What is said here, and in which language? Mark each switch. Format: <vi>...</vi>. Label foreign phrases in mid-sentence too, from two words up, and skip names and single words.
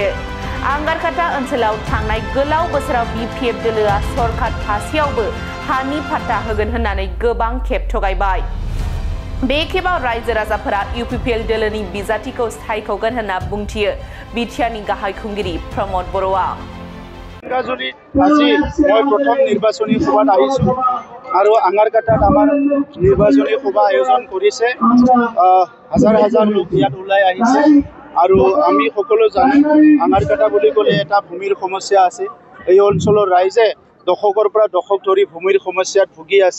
<brx>आंगारकाटा ओनसोलाव थांनाय गोलाव बोसोराव बिपिएफ दोलोआ सरकार थासेयावबो हानि फाट्टा होगोन होननानै गोबां खेब थगायबाय। बे खेबाव रायजो राजाफोरा इउपिपिएल दोलोनि बिजाथिखौ सायख'गोन होनना बुंथियो बिटिआरनि गाहाय खुंगिरि प्रमद बर'आ।</brx> <as>दारांगाजुलित আজি মই প্ৰথম নিৰ্বাচনী সভাত আহিছোঁ আৰু আঙাৰকাটাত আমাৰ নিৰ্বাচনী সভা আয়োজন কৰিছে। হাজাৰ হাজাৰ লোক ইয়াত ওলাই আহিছে আৰু আমি সকলো জানো আঙাৰকাটা বুলি ক'লে এটা ভূমিৰ সমস্যা আছে। এই অঞ্চলৰ ৰাইজে দশকৰ পৰা দশক ধৰি ভূমিৰ সমস্যাত ভুগি আছে।</as>